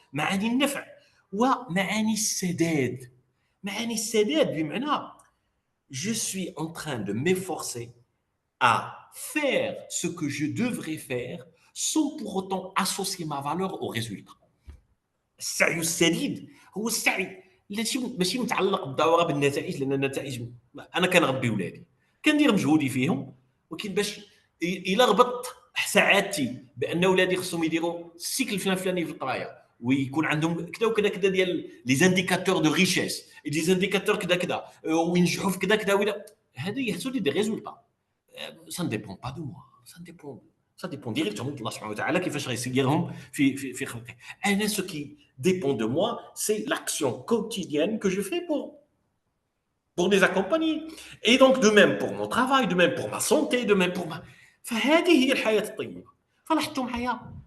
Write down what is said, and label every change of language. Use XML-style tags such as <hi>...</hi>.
<ar>معاني النفع ومعاني السداد. معاني السداد بمعنى</ar> <fr>je suis en train de m'efforcer à faire ce que je devrais faire sans pour autant associer ma valeur au résultat.</fr> <ar>السعي السديد هو السعي ماشي متعلق بالضروره بالنتائج, لان النتائج انا كنربي ولادي كندير مجهودي فيهم, ولكن باش الا ربطت سعادتي بان ولادي خصهم يديروا السيكل الفلاني في القرايه, ويكون عندهم كذا وكذا كذا ديال لي زانديكاتور دو ريشيس, لي زانديكاتور كذا كذا, وينجحوا في كذا كذا, ولا هذه يحسوا لي دي ريزولتا.</ar> <fr>ça ne dépend pas de moi, ça dépend directement d'Allah subhanahu wa ta'ala</fr> <ar>كيفاش غيسيرهم في خلقه. انا</ar> <fr>ce qui dépend de moi, c'est l'action quotidienne que je fais pour les accompagner. Et donc de même pour mon travail, de même pour ma santé, de même pour ma.</fr> <ar>فهذه هي الحياه الطيبه. فلاحظتوا معايا</ar>